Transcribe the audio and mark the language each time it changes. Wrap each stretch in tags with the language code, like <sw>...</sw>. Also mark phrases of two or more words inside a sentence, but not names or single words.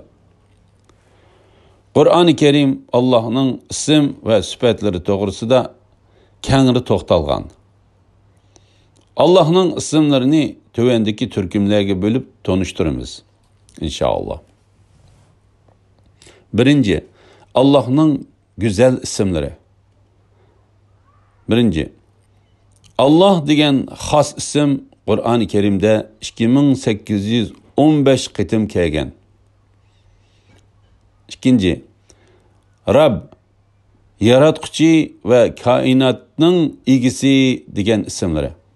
<uz>Qur'oni Karim Allohning ism va sifatlari to'g'risida kengri to'xtalgan. Allohning ismlarini tövendeki turkumlarga bo'lib tonishtiramiz inshaalloh.</uz> <tr>Birinci, Allohning güzel isimleri.</tr> <uz>Birinci, Allah degan xos ism Qur'oni Karimda 2815 qitim kelgan. İkinci, Rab, yaratquchi va koinotning egisi degan ismlari.</uz>